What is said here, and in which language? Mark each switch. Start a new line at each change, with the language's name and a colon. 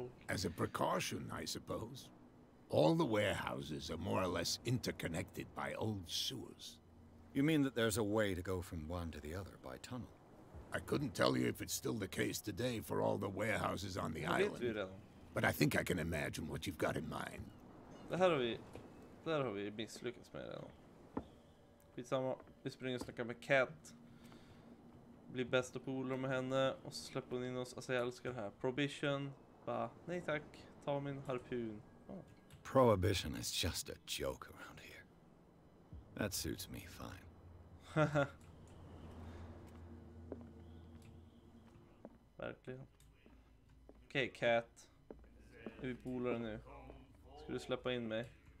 English: As a precaution, I suppose. All the warehouses are more or less interconnected by old sewers. You mean that there's a way to go from one to the other by tunnel? I couldn't tell you if it's still the case today for all the warehouses on the island. But I think I can imagine what you've got in mind.
Swedish: Det här har vi misslyckats med redan. Skitsamma, vi springer och snackar med Kat. Blir bästa polare med henne. Och så släpper hon in oss. Alltså jag älskar det här. Prohibition. Bara, nej tack. Ta min harpun. Oh.
English: Prohibition is just a joke around here. That suits me fine.
Swedish: Verkligen. Okej, Kat. Är vi polare nu? Ska du släppa in mig?